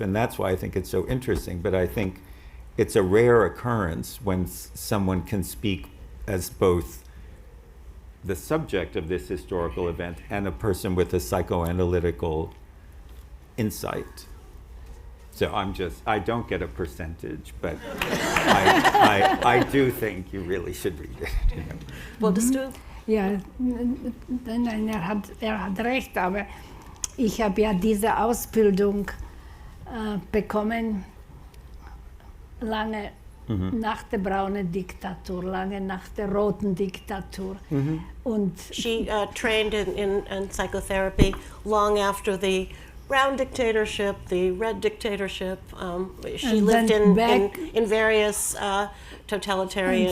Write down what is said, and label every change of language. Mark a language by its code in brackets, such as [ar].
[en] And that's why I think it's so interesting. But I think it's a rare occurrence when someone can speak as both the subject of this historical event and a person with a psychoanalytical insight. So I don't get a percentage, but I do think you really should read it. You know? [de] Wolltest du? Ja, nein, er hat recht, aber ich habe ja diese Ausbildung bekommen lange nach der braunen Diktatur, lange nach der roten Diktatur. Und [en] She trained in psychotherapy long after the brown dictatorship, the red dictatorship. She And lived then back- in various totalitarian